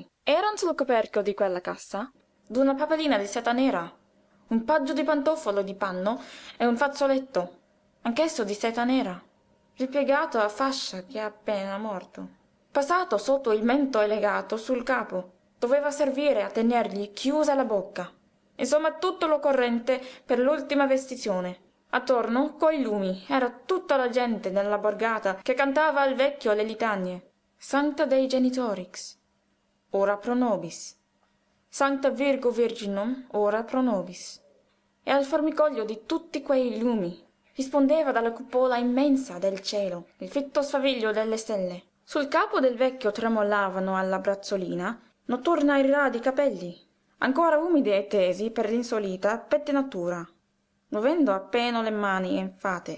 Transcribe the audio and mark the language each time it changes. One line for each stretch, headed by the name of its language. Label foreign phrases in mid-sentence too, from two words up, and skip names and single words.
Italian: Eran sul coperchio di quella cassa d'una papalina di seta nera, un pajo di pantofolo di panno e un fazzoletto, anch'esso di seta nera, ripiegato a fascia che è appena morto, passato sotto il mento e legato sul capo. Doveva servire a tenergli chiusa la bocca. Insomma, tutto l'occorrente per l'ultima vestizione. Attorno, coi lumi, era tutta la gente della borgata che cantava al vecchio le litanie.
Latin: Sancta Dei Genitorix, ora pro nobis. Sancta Virgo Virginum, ora pro nobis.
Italian: E al formicolio di tutti quei lumi rispondeva dalla cupola immensa del cielo il fitto sfaviglio delle stelle. Sul capo del vecchio tremolavano alla brazzolina notturna i radi capelli, ancora umidi e tesi per l'insolita pettinatura, muovendo appena le mani enfate.